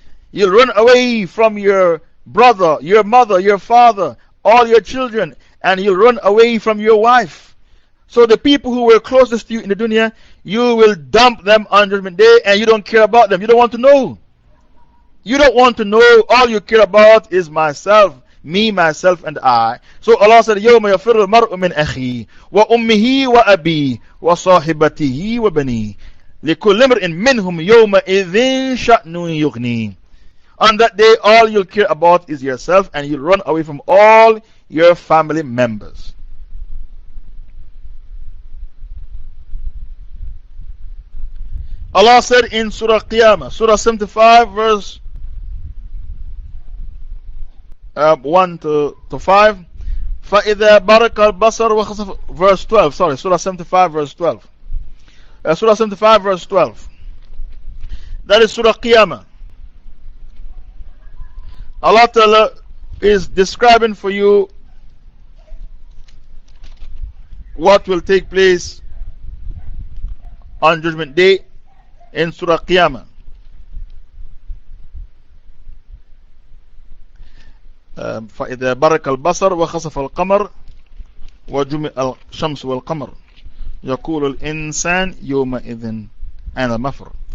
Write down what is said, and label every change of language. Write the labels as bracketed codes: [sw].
[en] You'll run away from your brother, your mother, your father, all your children, and you'll run away from your wife. So the people who were closest to you in the dunya, you will dump them on Judgment Day, and you don't care about them. You don't want to know. You don't want to know. All you care about is myself, me, myself, and I. So Allah said, [ar] يَوْمَ يَفِرُّ الْمَرْءُ مِنْ أَخِيهِ وَأُمِّهِ وَأَبِيهِ وَصَاحِبَتِهِ وَبَنِيهِ لِكُلِّ امْرِئٍ مِّنْهُمْ يَوْمَئِذٍ شَأْنٌ يُغْنِيهِ. [en] On that day, all you'll care about is yourself, and you'll run away from all your family members. Allah said in Surah Qiyamah, Surah 75, verse 1 to 5, [ar] فَإِذَا بَرَكَ الْبَصَرُ وَخَسَفَ. [en] Verse 12, sorry, Surah 75, verse 12. Surah 75, verse 12. That is Surah Qiyamah. Allah Ta'ala is describing for you what will take place on Judgment Day in Surah Qiyamah. [ar] فإذا برك البصر وخسف القمر وجمع الشمس والقمر يقول الإنسان يومئذ أين المفر.